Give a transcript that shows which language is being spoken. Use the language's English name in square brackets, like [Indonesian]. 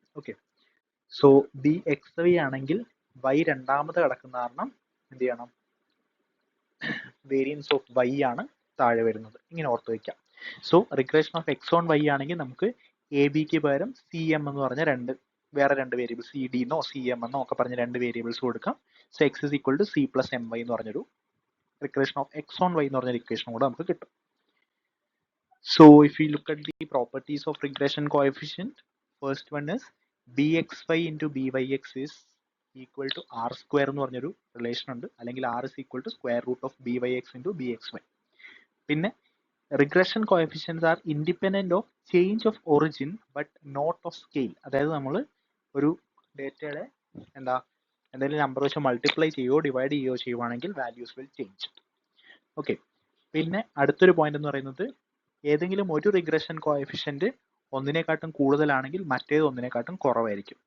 [Malayalam] Okay, so B X Y ആണെങ്കിൽ Y രണ്ടാമത് കിടക്കുന്ന കാരണം എന്ത് ചെയ്യണം, വേരിയൻസ് ഓഫ് വൈ ആണ് താഴെ വരുന്നത്. ഇങ്ങനെ ഓർത്ത് വയ്ക്കാം. So regression of X on Y ആണെങ്കിൽ നമുക്ക് എ ബിക്ക് പകരം സി എം എന്ന് പറഞ്ഞ വേറെ രണ്ട് വേരിയബിൾസ് സി ഡി എന്നോ സി എം എന്നോ ഒക്കെ പറഞ്ഞ രണ്ട് വേരിയബിൾസ് കൊടുക്കാം. So [English] x is equal to c plus m y [Malayalam] എന്ന് പറഞ്ഞൊരു regression of X on Y എന്ന് പറഞ്ഞൊരു ഇക്വേഷൻ കൂടെ നമുക്ക് കിട്ടും. [English] So if we look at the properties of regression coefficient, first one is bxy into byx is equal to r square [Malayalam] എന്ന് പറഞ്ഞൊരു relation ഉണ്ട്, അല്ലെങ്കിൽ [English] r is equal to square root of byx into bxy. [Malayalam] പിന്നെ [English] regression coefficients are independent of change of origin but not of scale. [Malayalam] അതായത് നമ്മൾ ഒരു ഡേറ്റയുടെ എന്തെങ്കിലും നമ്പർ വെച്ച് മൾട്ടിപ്ലൈ ചെയ്യുകയോ ഡിവൈഡ് ചെയ്യുകയോ ചെയ്യുവാണെങ്കിൽ [English] Values will change. [Malayalam] ഓക്കെ, പിന്നെ അടുത്തൊരു പോയിന്റ് എന്ന് പറയുന്നത് ഏതെങ്കിലും ഒരു റിഗ്രഷൻ കോഎഫിഷ്യന്റ് ഒന്നിനെക്കാട്ടും കൂടുതലാണെങ്കിൽ മറ്റേത് ഒന്നിനെക്കാട്ടും കുറവായിരിക്കും.